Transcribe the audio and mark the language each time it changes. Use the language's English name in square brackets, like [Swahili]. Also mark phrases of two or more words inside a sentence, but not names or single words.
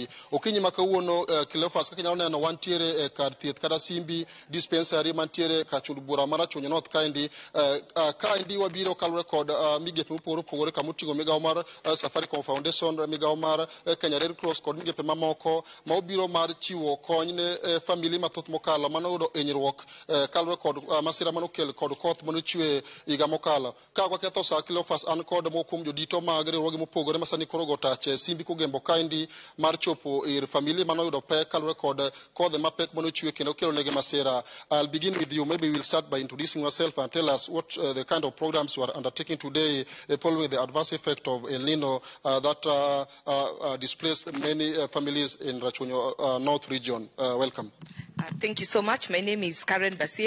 [Luo (Kenya and Tanzania)] Okinyi ma kawuono Cleophas kaka nyalo neno wantiere e kar thieth kata Simbi dispensary mantiere ka chund bura mar Chunya North kaendi wabiro kalore kod migepe mopogore opogore kama oting'o migawo mar Safaricom Foundation, migawo mar Kenya Red Cross kod migepe mamoko ma obiro mar chiwo kony ne famili mathoth mokalo manoyudo hinyruok kalore kod masira manokel kod koth manochwe higa mokalo. Ka waketho sa Cleophas an kod moko kuom jodito mag riwruoge mopogore masani koro go tach Simbi Kugembo kaendi mar chopo ir famili manoyudo pek kalore kod kodhe mapek manochwe kendo kelo negi masira. [English] I'll begin with you. Maybe we'll start by introducing yourself and tell us what the kind of programs you are undertaking today following the adverse effect of El Nino that displaced many families in Rachunya North region. Welcome. Thank you so much. My name is Karen Basie.